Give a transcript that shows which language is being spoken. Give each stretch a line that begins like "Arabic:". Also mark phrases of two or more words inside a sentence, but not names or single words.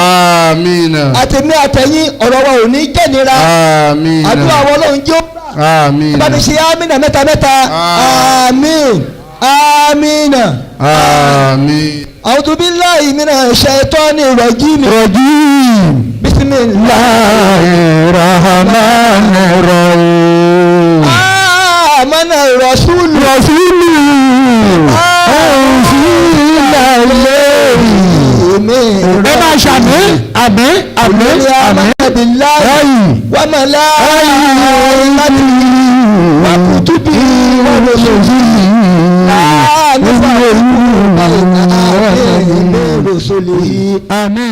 Yoruba: àmín. àtẹ̀mí àtẹ̀yìn ọ̀rọ̀ wa ò ní jẹ́ nira. àmín. àdúrà wa Ọlọ́run jẹ́ àmín. bá mi ṣe amínà mẹ́ta àmín àmín. àmín.
Arabic: أعوذ بالله من الشيطان الرجيم. بسم الله الرحمن الرحيم. آمن الرسول.
Yoruba: ẹ máa ṣàmì àmín àmín àmín
Arabic: وملائكته وكتبه ورسله
Yoruba: àmín.